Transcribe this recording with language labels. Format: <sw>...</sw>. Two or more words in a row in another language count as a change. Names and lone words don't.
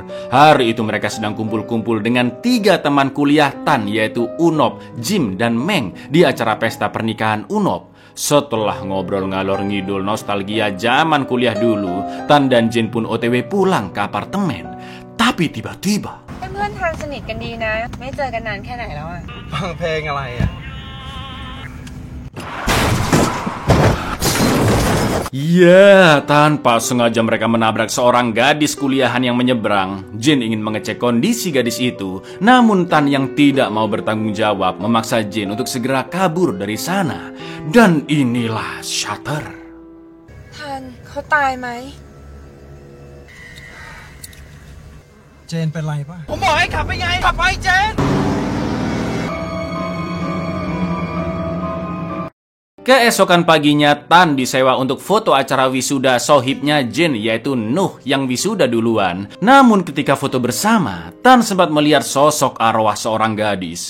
<id>Hari itu mereka sedang kumpul-kumpul dengan 3 teman kuliah Tan, yaitu Unop, Jim, dan Meng di acara pesta pernikahan Unop. Setelah ngobrol</id> <jv>ngalor ngidul</jv> <id>nostalgia zaman kuliah dulu, Tan dan Jin pun OTW pulang ke apartemen. Tapi tiba-tiba</id> <th>เพื่อนๆทางสนิทกันดีนะไม่เจอกันนานแค่ไหนแล้วอะ ฟังเพลงอะไรอ่ะ</th> <id>Ya, tanpa sengaja mereka menabrak seorang gadis kuliahan yang menyeberang. Jin ingin mengecek kondisi gadis itu, namun Tan yang tidak mau bertanggung jawab memaksa Jin untuk segera kabur dari sana. Dan inilah Shutter.</id> <th>ทันเขาตายไหม เจนเป็นไรป่ะ ผมบอกให้ขับไปไง ขับไปเจน</th> <id>Keesokan paginya, Tan disewa untuk foto acara wisuda sohibnya Jin, yaitu Nuh yang wisuda duluan. Namun ketika foto bersama, Tan sempat melihat sosok arwah seorang gadis.</id>